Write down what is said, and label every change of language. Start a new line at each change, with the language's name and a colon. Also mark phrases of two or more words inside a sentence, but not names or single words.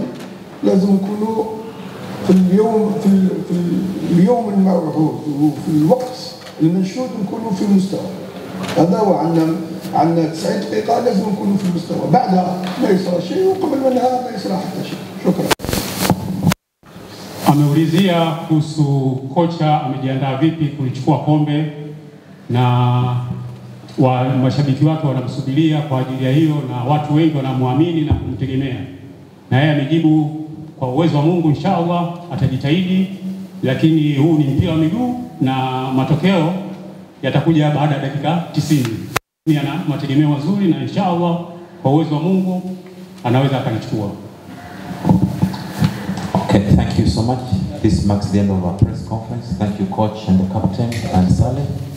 Arabic: لازم نكونوا في اليوم الموعود وفي الوقت المنشود نكونوا في المستوى. هذا هو. عندنا 90 دقيقه لازم نكونوا في المستوى، بعدها ما يصير شيء وقبل منها ما يصير حتى شيء. شكرا.
Swahili: Ameulizia kuhusu kocha amejiandaa vipi kulichukua kombe na mashabiki wake wanamsubiria kwa ajili ya hiyo, na watu wengi wanamwamini na kumtegemea, na yeye amejibu kwa uwezo wa Mungu inshallah atajitahidi, lakini huu ni mpira wa miguu na matokeo yatakuja baada ya dakika 90. Ana mategemeo mazuri na inshallah kwa uwezo wa Mungu anaweza akalichukua.
English: Okay, thank you so much. This marks the end of our press conference. Thank you, coach and the captain and Saleh.